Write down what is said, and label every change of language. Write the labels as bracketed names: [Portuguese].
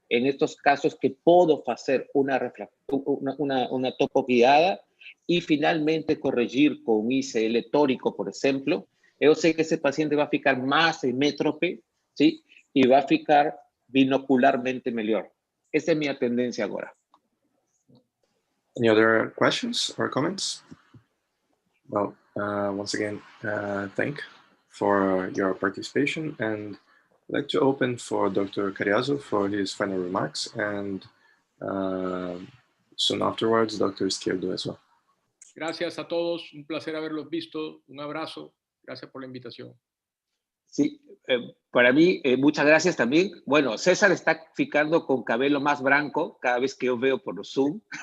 [Spanish] En estos casos que puedo hacer una topo guiada y finalmente corregir con ICL tórico, por ejemplo. Yo sé que ese paciente va a ficar más hemétrope, ¿sí? Y va a ficar binocularmente mejor. Esa es mi tendencia ahora. [English] Any other questions or comments? Well, once again, thank for your participation, and I'd like to open for Dr. Cariazo for his final remarks, and soon afterwards, Dr. Izquierdo as well. [Spanish] Gracias a todos, un placer haberlos visto, un abrazo, gracias por la invitación. Sí, para mí, muchas gracias también. Bueno, César está ficando con cabello más blanco cada vez que yo veo por Zoom.